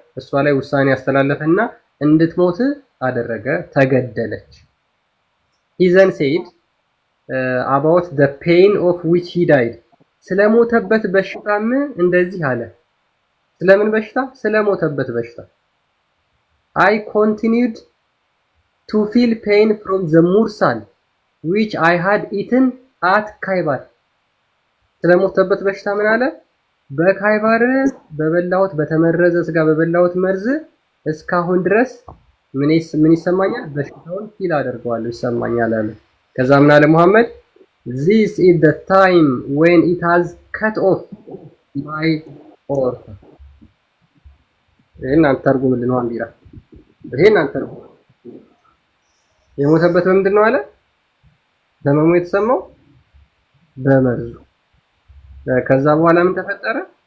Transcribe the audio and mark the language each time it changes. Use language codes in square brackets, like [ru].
[am] እሷ ላይ ውሳኔ ያስተላለፈና እንድትሞት አደረገ፣ ተገደለች። [en] he then said about the pain of which he died [am] ስለሞተበት በሽታም እንደዚህ አለ። ስለምን በሽታ? ስለሞተበት በሽታ [en] I continued to feel pain from the mursal which I had eaten at Khaybar [am] ስለሞተበት በሽታ ምን አለ? በካይባር በበላሁት በተመረዘ ስጋ በበላሁት መርዝ እስካሁን ድረስ ምን ይሰማኛል? በሽታውን ፊል አደርገዋለሁ ይሰማኛል አለ። ከዛ ምን አለ ሙሐመድ? [en] this is the time when it has cut off my aorta [am] ይሄን አንተርጉምልን ነው አንዲራ ይሄን አንተርጉም የሞተበት በምንድን ነው አለ? በመሙ የተሰማው በመርዙ። ከዛ በኋላ ምን ተፈጠረ?